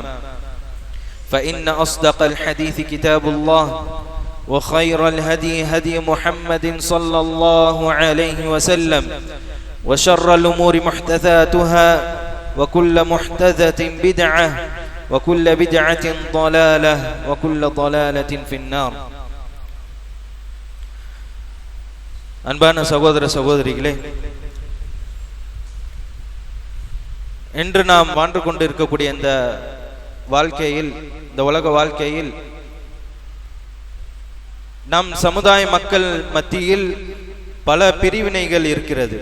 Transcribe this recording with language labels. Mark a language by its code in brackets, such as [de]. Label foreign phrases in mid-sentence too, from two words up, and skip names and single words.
[ar] فإن أصدق الحديث كتاب الله، وخير الهدي هدي محمد صلى الله عليه وسلم، وشر الأمور محدثاتها، وكل محدثة بدعة، وكل بدعة ضلالة، وكل ضلالة في النار. [ta] அன்பான சகோதர சகோதரிகளே, இன்று நாம் வாழ்ந்து கொண்டிருக்கக்கூடிய இந்த வாழ்க்கையில், இந்த உலக வாழ்க்கையில், நம் சமுதாய மக்கள் மத்தியில் பல பிரிவினைகள் இருக்கிறது.